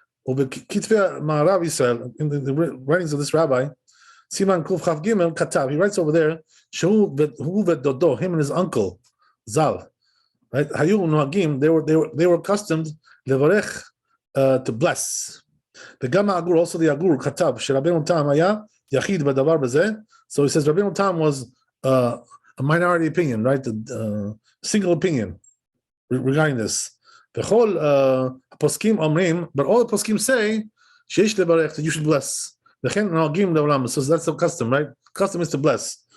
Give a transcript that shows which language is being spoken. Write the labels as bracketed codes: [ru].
[he] Over Kitvei Ma'arav Yisrael, [en] in the writings of this rabbi. [he] Siman Kuf Chav Gimel Katav. [en] He writes over there, [he] Shehu v'dodo, [en] him and his uncle Zal, right? [he] Hayu Noagim. [en] They were accustomed levarech to bless. [he] וגם האגור, [en] also the Agur, [he] כתב שרבנו תם היה יחיד בדבר בזה. [en] So he says רבנו תם was a minority opinion, right? A single opinion regarding this. [he] וכל הפוסקים אומרים, [en] but all the poskim say [he] שיש לברך, [en] that you should bless. [he] וכן נוהגים לעולם, [en] so that's the custom, right? Custom is to bless.